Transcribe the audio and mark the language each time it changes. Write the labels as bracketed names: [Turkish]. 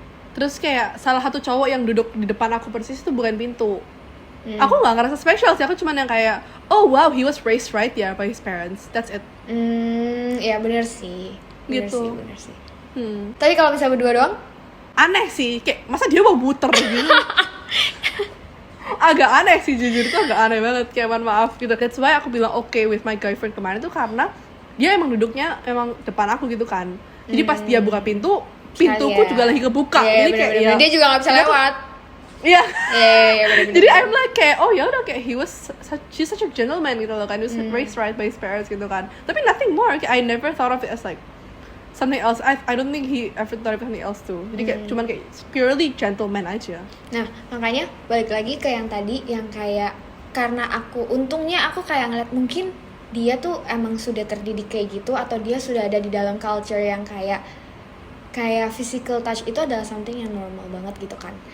[Indonesian] Terus kayak salah satu cowok yang duduk di depan aku persis itu bukan pintu. Aku nggak ngerasa special sih, aku cuman yang kayak [English] oh wow, he was raised right [Indonesian] ya [English] by his parents, that's it. [Indonesian] Ya bener sih. gitu. Bener sih. Tapi kalau misalnya berdua doang, Aneh sih, kayak masa dia mau muter gitu. Agak aneh sih, jujur tuh agak aneh banget, kayak mohon maaf gitu. [English] That's why [Indonesian] aku bilang [English] okay with my girlfriend [Indonesian] kemarin tuh karena dia emang duduknya emang depan aku gitu kan. Jadi pas dia buka pintuku juga lagi kebuka. Jadi kayak bener-bener. Dia juga gak bisa lewat. Iya. Bener-bener. Jadi [English] I'm like [Indonesian] kayak oh ya udah, kayak [English] she's such a gentleman [Indonesian] gitu loh kan. [English] He was raised right by his parents [Indonesian] gitu kan. [English] Tapi nothing more. [Indonesian] Kayak, [English] I never thought of it as like something else. I don't think he ever thought of something else too. [Indonesian] Jadi kayak cuman kayak purely gentleman aja. Nah, makanya balik lagi ke yang tadi, yang kayak karena untungnya aku kayak ngeliat mungkin dia tuh emang sudah terdidik kayak gitu, atau dia sudah ada di dalam culture yang kayak physical touch itu adalah something yang normal banget gitu kan.